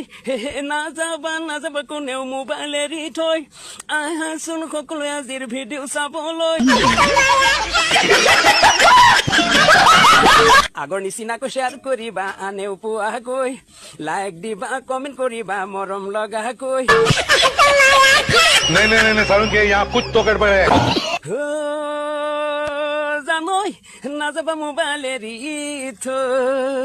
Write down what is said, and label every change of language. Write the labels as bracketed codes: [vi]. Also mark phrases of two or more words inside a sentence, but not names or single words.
[as] নাযাবা কোনেও মোবাইল এৰি থৈ আহাচোন সকলোৱে আজিৰ ভিডিঅ' চাবলৈ। আগৰ নিচিনাকৈ শ্বেয়াৰ কৰিবা আনেও পোৱাকৈ, লাইক দিবা কমেণ্ট কৰিবা মৰম লগাকৈ। [hi] नहीं सारुण के यहाँ कुछ तो गड़बड़ है। [as] জানৈ নাযাবা মোবাইল এৰি থৈ।